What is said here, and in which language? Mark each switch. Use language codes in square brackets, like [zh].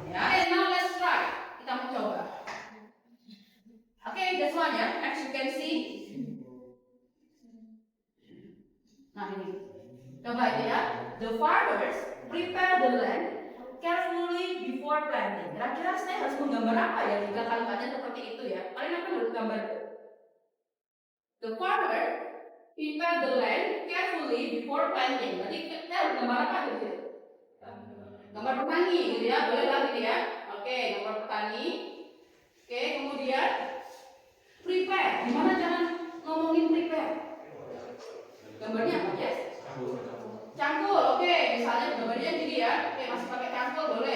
[en] Yeah. Okay, now let's try. [id] Kita mau coba. [en] Okay, this one, ya. As you can see. [id] Nah ini, coba itu ya. [en] The farmers prepare the land carefully before planting. [id] Kira-kira saya harus menggambar apa ya jika kalimatnya seperti itu ya? Kalian akan harus gambar. [en] The farmer prepare the land carefully before planting. [id] Berarti kita harus gambar apa gitu? Gambar petani gitu ya, boleh lah gitu ya. Oke, gambar petani. Oke, kemudian prepare. Gimana cara ngomongin prepare? Gambarnya apa ya? Cangkul, oke. Misalnya gambarnya gini ya. Oke, masih pakai cangkul boleh.